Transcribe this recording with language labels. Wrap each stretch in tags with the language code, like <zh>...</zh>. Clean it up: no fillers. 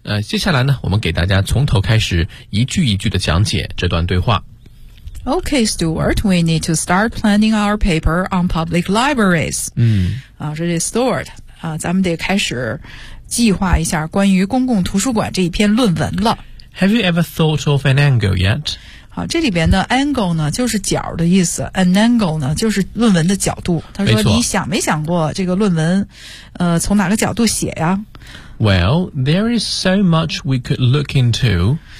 <zh>接下来呢，我们给大家从头开始一句一句的讲解这段对话。</zh> <en>Okay, Stuart, we need to start planning our paper on public libraries.</en> <zh>这是 Stuart, 咱们得开始计划一下关于公共图书馆这一篇论文了。</zh> <en>Have you ever thought of an angle yet?</en> <zh>好，这里边的 angle 呢就是角的意思。An angle 呢就是论文的角度。他说你想没想过这个论文从哪个角度写呀？</zh> <en>Well, there is so much we could look into.</en>